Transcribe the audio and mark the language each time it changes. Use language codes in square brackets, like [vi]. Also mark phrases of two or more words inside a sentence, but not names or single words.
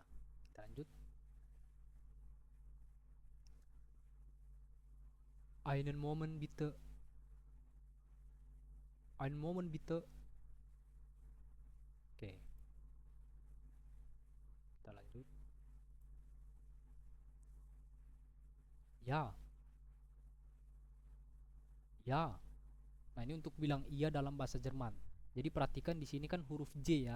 [id] Kita lanjut. [de] Einen Moment bitte. Einen Moment bitte. [id] Oke. Kita lanjut. Ya. Ya. Nah, ini untuk bilang iya dalam bahasa Jerman. Jadi perhatikan di sini kan huruf J ya.